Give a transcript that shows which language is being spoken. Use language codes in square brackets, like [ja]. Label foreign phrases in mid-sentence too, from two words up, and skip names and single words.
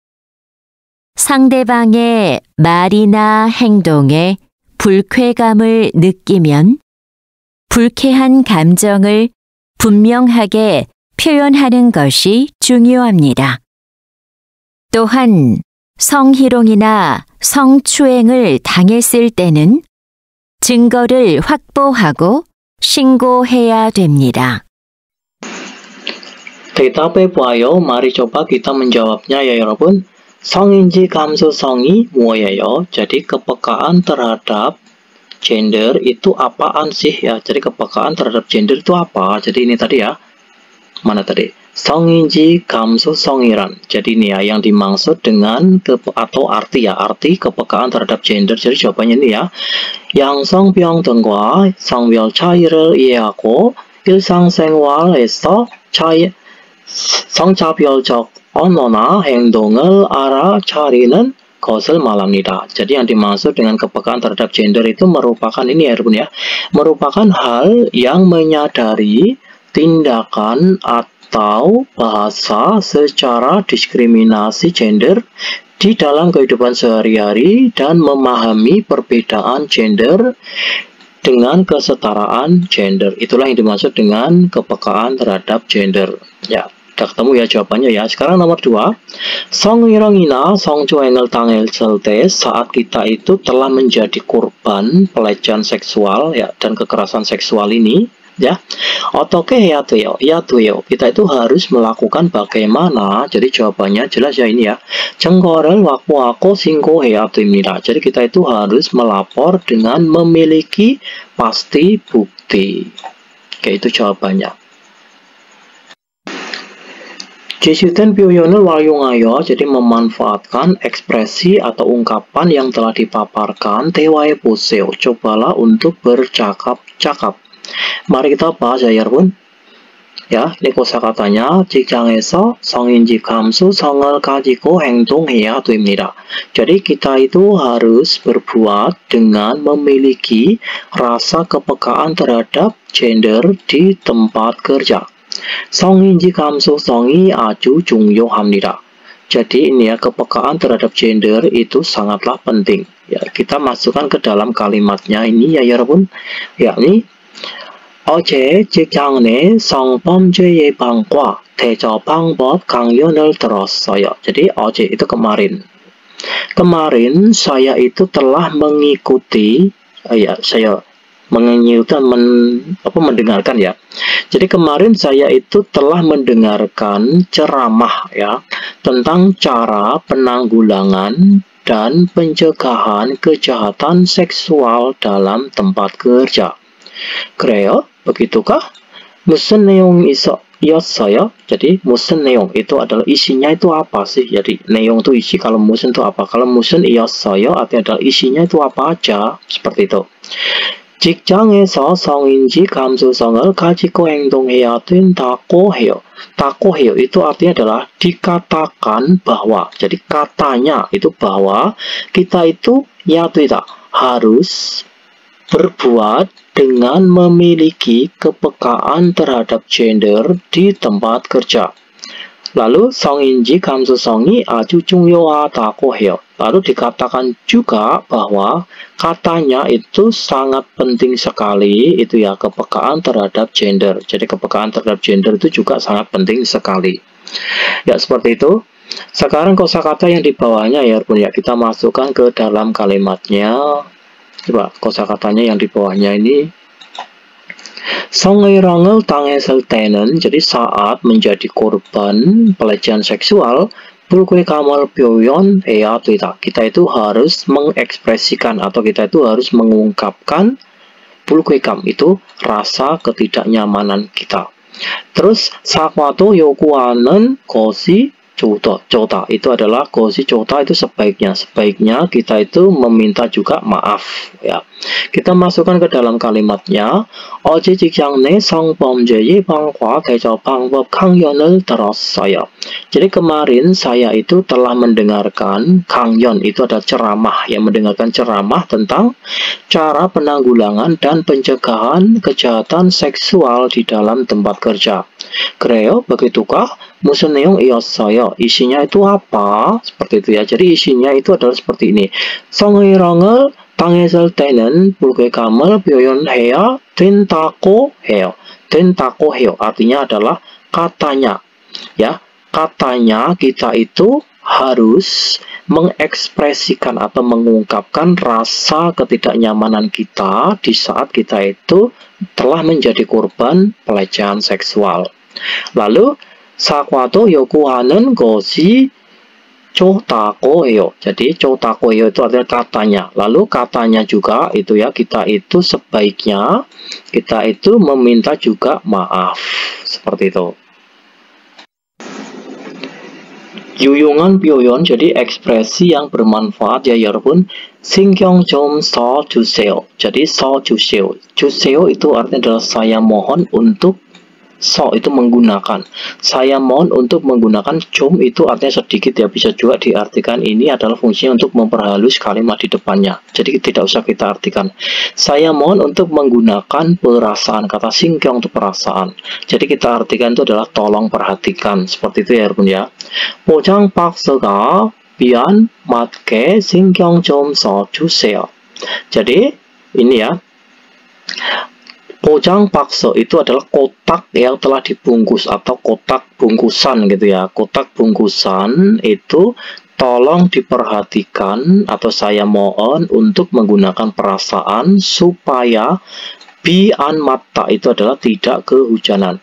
[ko] 상대방의 말이나 행동에 불쾌감을 느끼면 불쾌한 감정을 분명하게 표현하는 것이 중요합니다. 또한 성희롱이나 성추행을 당했을 때는 증거를 확보하고 신고해야 됩니다. 대답해 봐요. [id] mari coba kita menjawabnya ya 여러분. [ko] 성인지 감수성이 뭐예요? [id] jadi kepekaan terhadap gender itu apaan sih ya? Jadi kepekaan terhadap gender itu apa? Jadi ini tadi ya. Mana tadi? [ko] 성인지 감수성이란. [id] Jadi ini ya yang dimaksud dengan atau arti ya, arti kepekaan terhadap gender. Jadi jawabannya ini ya. [ko] 양성평등과 성별 차이를 이해하고 일상생활에서 성차별적 언어나 행동을 알아차리는 것을 말합니다. [id] Jadi yang dimaksud dengan kepekaan terhadap gender itu merupakan ini ya, ya, merupakan hal yang menyadari tindakan atau bahasa secara diskriminasi gender di dalam kehidupan sehari-hari dan memahami perbedaan gender dengan kesetaraan gender. Itulah yang dimaksud dengan kepekaan terhadap gender. Ya, udah ketemu ya jawabannya ya. Sekarang nomor 2. [ko] 성희롱이나 성추행을 당했을 때 [id] saat kita itu telah menjadi korban pelecehan seksual ya dan kekerasan seksual ini ya. [ko] 어떻게 해야 돼요? [id] kita itu harus melakukan bagaimana? Jadi jawabannya jelas ya ini ya. [ko] 증거를 확보하고 신고해야 됩니다. [id] Jadi kita itu harus melapor dengan memiliki pasti bukti. Oke, itu jawabannya. [ko] 제시된 표현을 활용하여 [id] jadi memanfaatkan ekspresi atau ungkapan yang telah dipaparkan [ko] 대화해 보세요. [id] cobalah untuk bercakap-cakap. Mari kita bahas ya 여러분. Ya, ini kosakatanya [ko] 직장에서 성인지 감수성을 가지고 행동해야 됩니다. [id] Jadi kita itu harus berbuat dengan memiliki rasa kepekaan terhadap gender di tempat kerja. [ko] 성인지 감수성이 아주 중요합니다. [id] Jadi ini ya kepekaan terhadap gender itu sangatlah penting. Ya, kita masukkan ke dalam kalimatnya ini ya 여러분. [ko] yakni 어제 직장 내 성범죄 예방과 대처 방법 강연을 들었어요. [id] Jadi 어제 itu kemarin. Kemarin saya itu telah mengikuti saya menyimpulkan mendengarkan ya. Jadi kemarin saya itu telah mendengarkan ceramah ya tentang cara penanggulangan dan pencegahan kejahatan seksual dalam tempat kerja. [ko] 그래요? begitukah? 무슨 내용이 있었어요? [id] Jadi [ko] 무슨 내용 [id] itu adalah isinya itu apa sih? Jadi 내용 itu isi, kalau 무슨 itu apa? Kalau [ko] 무슨 있었어요 [id] artinya adalah isinya itu apa aja? Seperti itu. [ko] 직장에서 성인지 감수성을 가지고 행동해야 된다고 해요. 다고 해요 [id] itu artinya adalah dikatakan bahwa. Jadi katanya itu bahwa kita itu ya tidak harus berbuat dengan memiliki kepekaan terhadap gender di tempat kerja. [ko] Lalu 성인지 감수성이 아주 중요하다고 해요. [id] Lalu dikatakan juga bahwa katanya itu sangat penting sekali itu ya kepekaan terhadap gender. Jadi kepekaan terhadap gender itu juga sangat penting sekali. Ya seperti itu. Sekarang kosakata yang di bawahnya ya kita masukkan ke dalam kalimatnya. Coba kosakatanya yang di bawahnya ini. [ko] 성희롱을 당했을 때는 [id] jadi saat menjadi korban pelecehan seksual [ko] 불쾌감을 표현해야 되다. [id] Kita itu harus mengekspresikan atau kita itu harus mengungkapkan 불쾌감 itu rasa ketidaknyamanan kita. Terus [ko] 사과도 요구하는 것이 좋다 [id] itu adalah [ko] 것이 좋다 [id] itu sebaiknya kita itu meminta juga maaf ya. Kita masukkan ke dalam kalimatnya. [ko] 어제 직장 내 성범죄 예방과 대처 방법 강연을 들었어요. [id] Jadi kemarin saya itu telah mendengarkan 강연 itu adalah ceramah yang mendengarkan ceramah tentang cara penanggulangan dan pencegahan kejahatan seksual di dalam tempat kerja. [ko] 그래요? begitukah? 무슨 내용이었어요? [id] isinya itu apa? Seperti itu ya. Jadi isinya itu adalah seperti ini. [ko] 성희롱을 당했을 때는 불쾌감을 표현해야 된다고 해요. 된다고 해요. [id] Artinya adalah katanya. Ya, katanya kita itu harus mengekspresikan atau mengungkapkan rasa ketidaknyamanan kita di saat kita itu telah menjadi korban pelecehan seksual. [ko] Lalu 사과도 요구하는 것이 좋다고 해요. [id] Jadi [ko] 좋다고 해요 [id] itu artinya katanya. Lalu katanya juga itu ya kita itu sebaiknya kita itu meminta juga maaf. Seperti itu. [ko] 유용한 표현 [id] jadi ekspresi yang bermanfaat ya 여러분. [ko] 신경 좀 써주세요. jadi 써주세요. [id] 주세요 itu artinya adalah saya mohon untuk itu menggunakan. Saya mohon untuk menggunakan 좀 itu artinya sedikit ya, bisa juga diartikan ini adalah fungsinya untuk memperhalus kalimat di depannya. Jadi tidak usah kita artikan. Saya mohon untuk menggunakan perasaan, kata 신경 untuk perasaan. Jadi kita artikan itu adalah tolong perhatikan. Seperti itu ya 여러분 ya. [ko] 포장 박스가 미안 맞게 신경 좀 써주세요. [id] Jadi ini ya. Pojang bakso itu adalah kotak yang telah dibungkus atau kotak bungkusan gitu ya. Kotak bungkusan itu tolong diperhatikan atau saya mohon untuk menggunakan perasaan supaya bian mata itu adalah tidak kehujanan.